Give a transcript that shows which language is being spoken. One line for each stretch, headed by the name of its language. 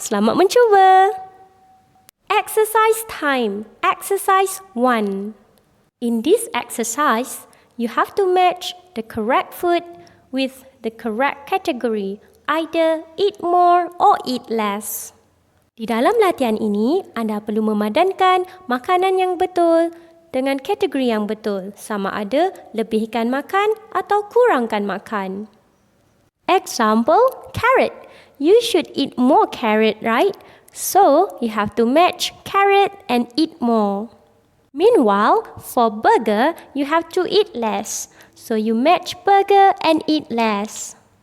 Malay: Selamat mencuba!
English: Exercise time. Exercise 1. In this exercise, you have to match the correct food with the correct category. Either eat more or eat less.
Malay: Di dalam latihan ini, anda perlu memadankan makanan yang betul dengan kategori yang betul, sama ada lebihkan makan atau kurangkan makan.
English: Example, carrot. You should eat more carrot, right? So, you have to match carrot and eat more. Meanwhile, for burger, you have to eat less. So, you match burger and eat less.